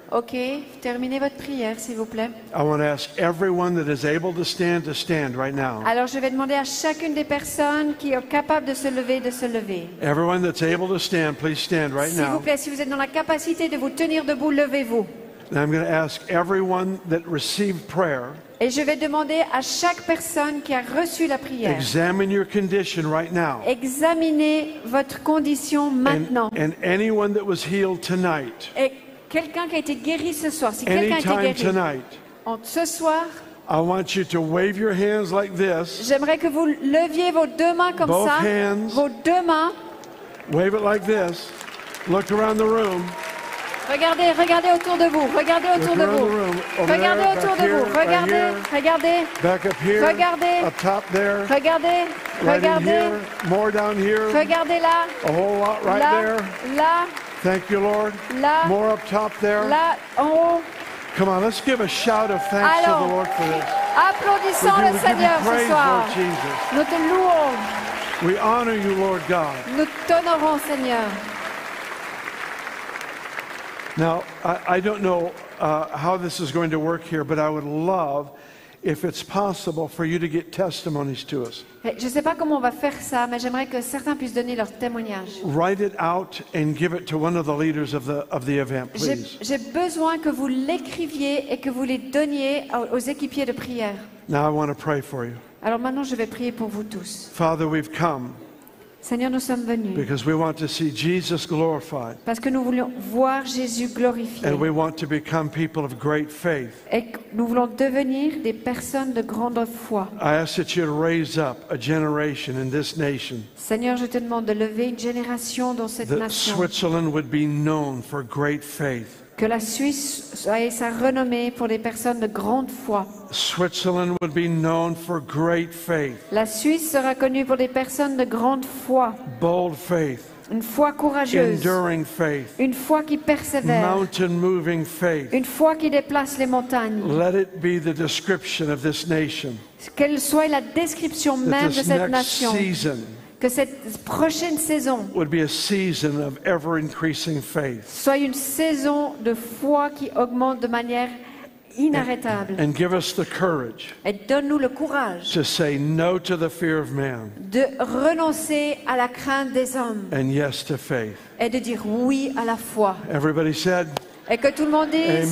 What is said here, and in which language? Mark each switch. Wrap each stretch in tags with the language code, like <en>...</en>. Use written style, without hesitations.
<fr>Ok, terminez votre prière s'il vous plaît.</fr> <en>I want to ask everyone that is able to stand right now.</en> <fr>Alors je vais demander à chacune des personnes qui est capable de se lever, de se lever.</fr> <en>Everyone that's able to stand, please stand right</en> <fr>S'il vous</fr> <en>now.</en> <fr>plaît, si vous êtes dans la capacité de vous tenir debout, levez-vous.</fr> <en>And I'm going to ask everyone that received prayer,</en> <fr>Et je vais demander à chaque personne qui a reçu la prière,</fr> <en>examine your condition right now.</en> <fr>examinez votre condition maintenant.</fr> <en>And anyone that was healed tonight,</en> <fr>Et quelqu'un qui a été guéri ce soir, si quelqu'un a été</fr> <en>anytime</en> <fr>guéri</fr> <en>tonight,</en> <fr>ce soir,</fr> <en>I want you to wave your hands like this.</en> <fr>j'aimerais que vous leviez vos deux mains comme</fr> <en>Both</en> <fr>ça,</fr> <en>hands.</en> <fr>vos deux mains.</fr> <en>Wave it like this. Look around the room.</en> <fr>Regardez, regardez autour de vous, regardez autour de</fr> <en>around</en> <fr>vous.</fr> <en>the room. Over</en> <fr>Regardez</fr> <en>there,</en> <fr>autour</fr> <en>back</en> <fr>de</fr> <en>here,</en> <fr>vous,</fr> <en>right</en> <fr>regardez,</fr> <en>here.</en> <fr>regardez,</fr> <en>Back up here.</en> <fr>Regardez.</fr> <en>Up top there.</en> <fr>regardez,</fr> <en>Right in</en> <fr>regardez,</fr> <en>here. More down here.</en> <fr>regardez là,</fr> <en>A whole lot right</en> <fr>là,</fr> <en>there.</en> <fr>là,</fr> <en>Thank you, Lord.</en> <fr>là,</fr> <en>More up top there.</en> <fr>là, en haut.</fr> <en>Come on, let's give a shout of thanks to</en> <fr>Alors,</fr> <en>the Lord for this.</en> <fr>applaudissons</fr> <en>We</en> <fr>le</fr> <en>give you</en> <fr>Seigneur ce</fr> <en>praise,</en> <fr>soir.</fr> <en>Lord Jesus.</en> <fr>Nous te louons,</fr> <en>We honor you, Lord God.</en> <fr>nous t'honorons Seigneur.</fr> <en>Now, I don't know how this is going to work here, but I would love, if it's possible, for you to get testimonies to us.</en> <fr>Je ne sais pas comment on va faire ça, mais j'aimerais que certains puissent donner leur témoignage.</fr> <en>Write it out and give it to one of the leaders of the event, please.</en> <fr>J'ai besoin que vous l'écriviez et que vous les donniez aux équipiers de prière.</fr> <en>Now I want to pray for you.</en> <fr>Alors maintenant, je vais prier pour vous tous.</fr> <en>Father, we've come</en> <fr>Seigneur, nous sommes venus</fr> <en>because we want to see Jesus glorified,</en> <fr>parce que nous voulons voir Jésus glorifié</fr> <en>and we want to become people of great faith.</en> <fr>et que nous voulons devenir des personnes de grande foi.</fr> <en>I ask that you raise up a generation in this nation</en> <fr>Seigneur, je te demande de lever une génération dans cette</fr> <en>that</en> <fr>nation,</fr> <en>Switzerland would be known for great faith.</en> <fr>que la Suisse soit sa renommée pour des personnes de grande foi.</fr> <en>Switzerland would be known for great faith,</en> <fr>La Suisse sera connue pour des personnes de grande foi,</fr> <en>bold faith,</en> <fr>une foi courageuse,</fr> <en>enduring faith,</en> <fr>une foi qui persévère,</fr> <en>mountain moving faith.</en> <fr>une foi qui déplace les montagnes.</fr> <en>Let it be the description of this nation,</en> <fr>Quelle soit la description</fr> <en>that</en> <fr>même de</fr> <en>this</en> <fr>cette</fr> <en>next</en> <fr>nation,</fr> <en>season</en> <fr>que cette prochaine saison</fr> <en>would be a season of ever increasing faith.</en> <fr>soit une saison de foi qui augmente de manière inarrêtable.</fr> <en>and give us the courage</en> <fr>Et donne-nous le courage</fr> <en>to say no to the fear of man</en> <fr>de renoncer à la crainte des hommes</fr> <en>and yes to faith.</en> <fr>et de dire oui à la foi.</fr> <en>Everybody said,</en> <fr>Et que tout le monde dise</fr>